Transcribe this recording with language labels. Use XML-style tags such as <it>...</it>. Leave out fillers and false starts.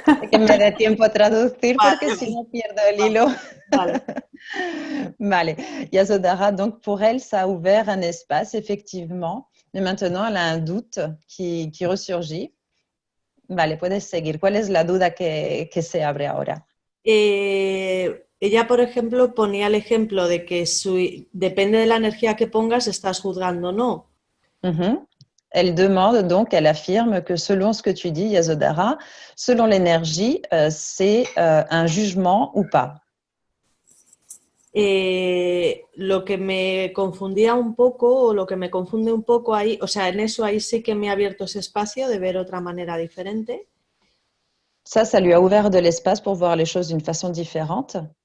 <es>Que me dé tiempo a traducir Vale. porque si no pierdo el hilo. Vale. Vale.</es> <fr>Yasodhara, donc pour elle, ça a ouvert un espace, effectivement, mais maintenant elle a un doute qui ressurgit.</fr> <es>Vale, puedes seguir. ¿Cuál es la duda que se abre ahora? Ella, por ejemplo, ponía el ejemplo de que depende de la energía que pongas, estás juzgando o no. Uh-huh.</es> <fr>Elle demande donc, elle affirme que selon ce que tu dis, Yasodhara, selon l'énergie, c'est un jugement ou pas.</fr> <es>Lo que me confundía un poco, o lo que me confunde un poco ahí, o sea, en eso ahí sí que me ha abierto ese espacio de ver otra manera diferente.</es> <fr>Ça lui a ouvert de l'espace pour voir les choses d'une façon différente.</fr>